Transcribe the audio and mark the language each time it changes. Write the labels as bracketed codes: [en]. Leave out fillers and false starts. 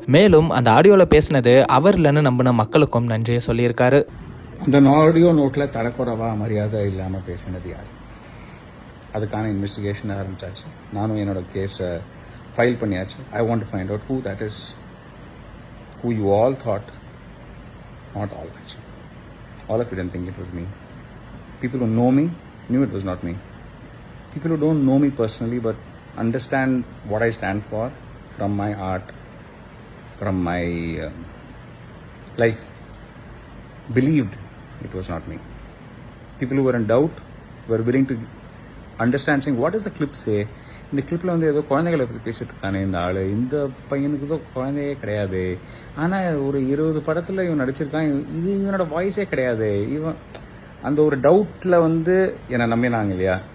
[ta] மேலும் அந்த ஆடியோல பேசினது அவர் இல்லைன்னு நம்பின மக்களுக்கும் நன்றியை சொல்லியிருக்காரு. அந்த ஆடியோ நோட்டில் தரக்குறைவா மரியாதை இல்லாமல் பேசினது யார்? அதுக்கான இன்வெஸ்டிகேஷன் ஆரம்பிச்சாச்சு. நானும் என்னோட கேஸை ஃபைல் பண்ணியாச்சு. [en] I want to find out who that is, who you all thought, not all actually. All of you didn't think it was me. People who know me knew it was not me. People who don't know me personally but understand what I stand for from my art, from my life, believed it was not me. People who were in doubt were willing to understand, saying, what does the clip say? [ta] இந்த கிளிப்பில் வந்து ஏதோ குழந்தைகளை பற்றி பேசிட்டு இருக்கானே இந்த ஆள். இந்த பையனுக்கு ஏதோ குழந்தையே கிடையாது, ஆனால் ஒரு 20 படத்தில் இவன் நடிச்சிருக்கான். இது இவனோட வாய்ஸே கிடையாது. இவன் அந்த ஒரு டவுட்டில் வந்து என்னை நம்பினாங்க இல்லையா?